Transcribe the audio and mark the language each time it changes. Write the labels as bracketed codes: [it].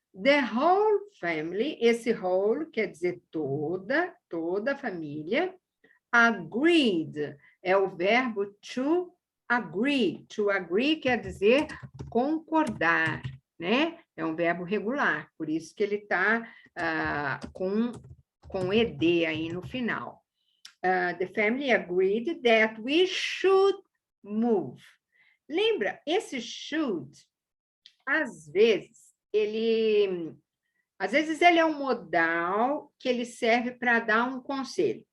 [en] The whole family, [pt] esse whole quer dizer toda a família. Agreed é o verbo to agree. To agree quer dizer concordar, né? É um verbo regular, por isso que ele está com ed aí no final. [en] The family agreed that we should move. [pt] Lembra, esse should, às vezes ele é um modal que ele serve para dar um conselho.